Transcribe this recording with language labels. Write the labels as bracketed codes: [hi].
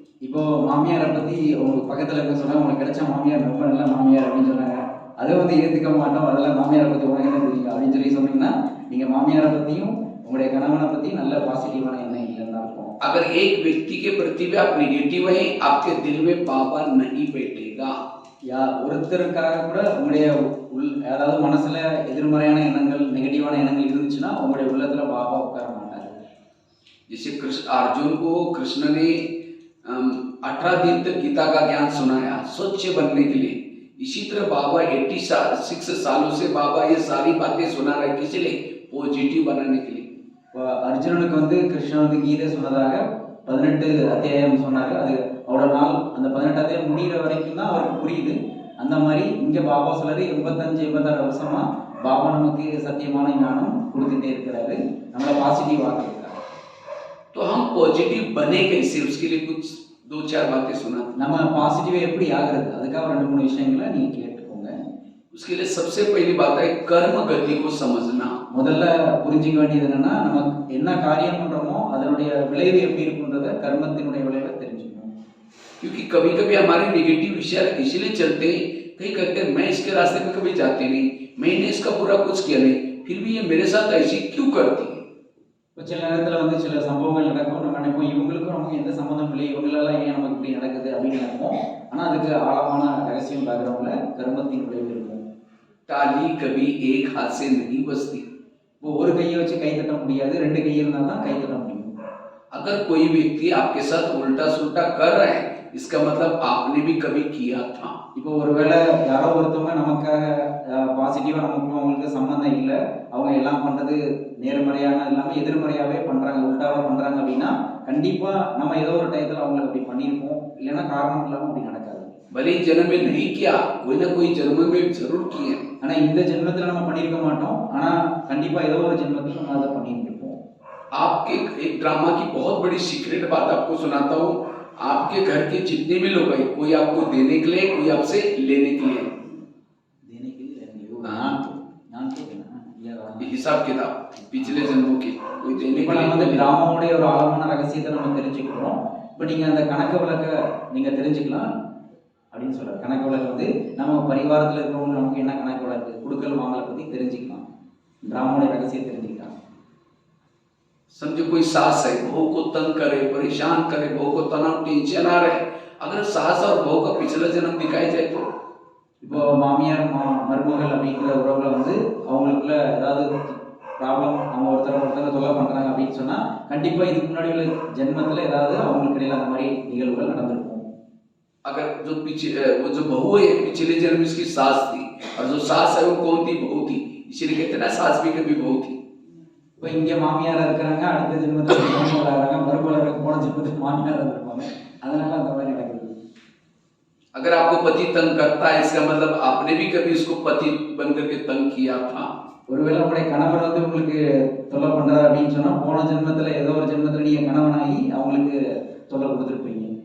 [ta] இப்போ மாமியாரை பற்றி உங்களுக்கு பக்கத்தில் இருக்க சொன்னால் உங்களுக்கு கிடைச்ச மாமியார் ரொம்ப நல்ல மாமியார் அப்படின்னு சொன்னாங்க, அதை வந்து ஏற்றுக்க மாட்டோம், அதெல்லாம் மாமியாரை பற்றி உனக்கு என்ன தெரியும் அப்படின்னு சொல்லி சொன்னீங்கன்னா நீங்கள் மாமியாரை பற்றியும் உங்களுடைய கணவனை பற்றி நல்ல பாசிட்டிவான எண்ணம் இல்லைன்னு தான் இருக்கும். [hi] अगर एक व्यक्ति के प्रति भी आप नेगेटिव है, आपके दिल में पापा नहीं बैठेगा. [ta] ஒருத்தருக்காக கூட உங்களுடைய அதாவது மனசுல எதிர்மறையான எண்ணங்கள் நெகட்டிவான எண்ணங்கள் இருந்துச்சுன்னா உங்களுடைய உள்ளத்துல பாபா உட்கார மாட்டாரு. [hi] जैसे कृष्ण अर्जुन को कृष्ण ने 18 दिन तक गीता का ज्ञान सुनाया स्वच्छ बनने के लिए, इसी तरह बाबा 86 सालों से बाबा ये सारी बातें सुना रहे, किस लिए? पॉजिटिव बनाने के लिए. [ta] அர்ஜுனனுக்கு வந்து கிருஷ்ணன் வந்து கீதை சொன்னதாக 18 அத்தியாயம் சொன்னாரு. அது அவ்வளோ நாள் அந்த 18 அத்தியாயம் முடிகிற வரைக்கும் தான் அவருக்கு புரியுது. அந்த மாதிரி இங்கே பாபா சொல்றாரு 85-86 வருஷமா பாபா நமக்கு சத்தியமான ஞானம் கொடுத்துட்டே இருக்கிறாரு, நம்மளை பாசிட்டிவ் ஆக்கிருக்காரு. [hi] तो हम पॉजिटिव बने कैसे, उसके लिए कुछ 2-4 बातें सुना. [ta] நம்ம பாசிட்டிவா எப்படி ஆகிறது, அதுக்காக 2-3 விஷயங்களை நீங்க கேட்டுக்கோங்க. [hi] उसके लिए सबसे पहली बात है कर्म गति को समझना. [ta] முதல்ல புரிஞ்சிக்க வேண்டியது என்னன்னா, நமக்கு என்ன காரியம் பண்றோமோ அதனுடைய விளைவு எப்படி இருக்குன்றத கர்மத்தினுடைய விளைவை தெரிஞ்சுக்கணும். [hi] क्योंकि कभी कभी हमारे नेगेटिव विचार इसलिए चलते हैं, कहीं कहते हैं मैं इसके रास्ते में कभी जाती नहीं, मैंने इसका बुरा कुछ किया नहीं, फिर भी ये मेरे साथ ऐसी क्यों करती है. [ta] இப்போ சில நேரத்தில் வந்து சில சம்பவங்கள் நடக்கும், நம்ம நினைப்போம் இவங்களுக்கும் நமக்கு எந்த சம்மந்தம் இல்லை, இவங்களால ஏன் நமக்கு இப்படி நடக்குது அப்படின்னு நினைப்போம். ஆனால் அதுக்கு ஆழமான ரகசியம் பேக்ரவுண்ட்ல கர்மத்தின் விளைவு இருக்கும். [hi] ताली कभी एक हाथ से नहीं बजती. [ta] இப்போ ஒரு கையை வச்சு கை தட்ட முடியாது, 2 கை இருந்தால் தான் கை தட்ட முடியும். [hi] अगर कोई व्यक्ति आपके साथ उल्टा सुल्टा कर रहा है, इसका मतलब आपने भी कभी किया था. [ta] இப்போ ஒருவேளை யாரோ ஒருத்தவங்க நமக்காக பாசிட்டிவா நமக்கு அவங்களுக்கு சம்பந்தம் இல்லை, அவங்க எல்லாம் பண்றது நேர்மறையான இல்லாமல் எதிர்மறையாவே பண்றாங்க, உல்டாவா பண்றாங்க அப்படின்னா கண்டிப்பா நம்ம ஏதோ ஒரு டயத்துல அவங்களுக்கு அப்படி பண்ணியிருப்போம், இல்லைன்னா காரணம் இல்லாமல் அப்படி நடக்காது. [hi] भले जन्म में नहीं किया, कोई ना कोई जन्म में जरूर किए. [ta] ஆனா இந்த ஜென்மத்துல நம்ம பண்ணியிருக்க மாட்டோம், ஆனா கண்டிப்பா ஏதோ ஒரு ஜென்மத்தில் நம்ம அதை பண்ணியிருப்போம். [hi] आपके एक ड्रामा की बहुत बड़ी सीक्रेट बात आपको सुनाता हूँ। आपके घर के जितने भी लोग हैं, कोई आपको देने के लिए, कोई आपसे लेने के लिए। देने के लिए रहने वो हाँ। [ta] நான் கேட்கிறேன் [hi] ये हिसाब किताब पिछले जन्मों की, कोई देने [ta] இப்போ [hi] के [ta] நம்ம அந்த [hi] लिए। [ta] டிராமாவுடைய ஒரு ஆழமான ரகசியத்தை நம்ம தெரிஞ்சுக்கிறோம். இப்போ நீங்க அந்த கணக்கு விளக்க நீங்க தெரிஞ்சுக்கலாம் அப்படின்னு சொல்றாரு. கணக்கு விளக்கு வந்து நம்ம பரிவாரத்தில் இருக்கிறவங்க நமக்கு என்ன கணக்கு விளக்கு கொடுக்கல் வாங்கலை பத்தி தெரிஞ்சுக்கலாம். டிராமாவுடைய ரகசியம் தெரிஞ்சுக்கலாம். [hi] समझो कोई सास है, बहू को तंग करे, परेशान करे, बहू को तनाव टेंशन आ रहे, अगर सास और बहू का पिछला जन्म दिखाई जाए तो [ta] இப்போ மாமியார் மருமகள் அப்படிங்கிற உறவுல வந்து அவங்களுக்குள்ள ஏதாவது ப்ராப்ளம், அவங்க ஒருத்தர் தொல்லை பண்றாங்க அப்படின்னு சொன்னா கண்டிப்பா இதுக்கு முன்னாடி உள்ள ஜென்மத்துல ஏதாவது அவங்களுக்கு இடையில அந்த மாதிரி நிகழ்வுகள் நடந்திருக்கும். [hi] अगर जो पीछे वो जो बहू है पिछले जन्म इसकी सास थी, और जो सास है वो कौन थी? बहू थी। इसीलिए कहते हैं ना सास भी कभी बहू थी। [ta] இப்போ இங்க மாமியாரா இருக்கிறாங்க, அடுத்த ஜென்மத்துல மருமகளா இருக்காங்க, மருமகளா போன ஜென்மத்துல மாமியாரா இருப்பாங்க. அதனால அந்த மாதிரி நடக்குது. [hi] अगर आपको पति तंग करता है, इसका मतलब आपने भी कभी इसको पति बन करके तंग किया था। [ta] ஒருவேளை உங்களுடைய கணவர் வந்து உங்களுக்கு தொல்லை பண்றாரு அப்படின்னு சொன்னா போன ஜென்மத்துல ஏதோ ஒரு ஜென்மத்துல நீங்க கணவனாகி அவங்களுக்கு தொல்லை கொடுத்துருப்பீங்க.